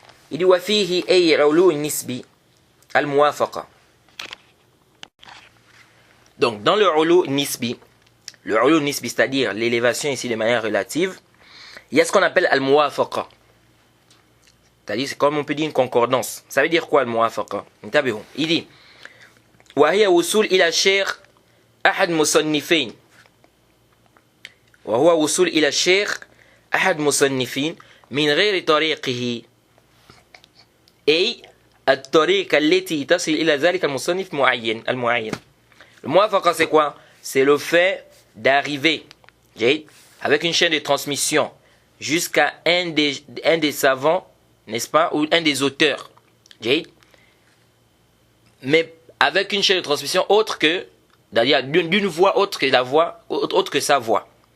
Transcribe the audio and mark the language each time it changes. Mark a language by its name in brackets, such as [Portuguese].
[French] Il dit [Arabic] wa fihi ay oulou nisbi al muwafaqa. [French] Donc dans le oulou nisbi, c'est-à-dire l'élévation ici de manière relative, il y a ce qu'on appelle al muwafaqa. C'est-à-dire, c'est comme on peut dire une concordance. Ça veut dire quoi le muwafaqa? Il dit [Arabic] وهي وصول إلى الشيخ أحد مصنفين وهو وصول إلى الشيخ أحد مصنفين من غير طريقه أي الطريقة التي تصل إلى ذلك المصنف المعين. [French] Le muwafaqa c'est quoi? C'est le fait d'arriver avec une chaîne de transmission jusqu'à un des savants, n'est-ce pas, ou un des auteurs, mais avec une chaîne de transmission autre que, c'est-à-dire d'une voix autre que sa voix.